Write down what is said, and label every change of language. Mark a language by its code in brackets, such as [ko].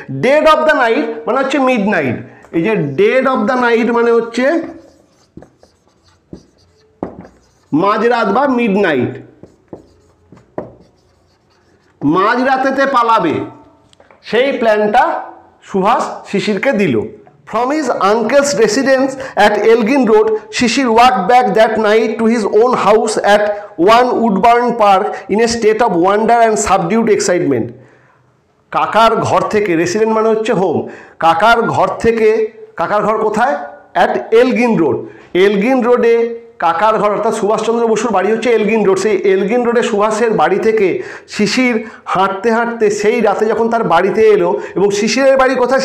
[en] dead of the night [bn] মানে হচ্ছে mid night. এই যে ডেড অফ দ্য নাইট মানে হচ্ছে মাঝরাত বা মিড নাইট, মাঝরাতেতে পালাবে, সেই প্ল্যানটা সুভাষ শিশিরকে দিল। [en] From his uncle's residence at Elgin Road, Shishir walked back that night to his own house at 1 Woodburn Park in a state of wonder and subdued excitement. [bn] কাকার ঘর থেকে, রেসিডেন্ট মানে হচ্ছে হোম, কাকার ঘর কোথায়? At Elgin road. এলগিন রোডে কাকার ঘর, অর্থাৎ সুভাষচন্দ্র বসুর বাড়ি হচ্ছে এলগিন রোড। সেই এলগিন রোডে সুভাষের বাড়ি থেকে শিশির হাঁটতে হাঁটতে সেই রাতে যখন তার বাড়িতে এলো, এবং শিশিরের বাড়ি কোথায়?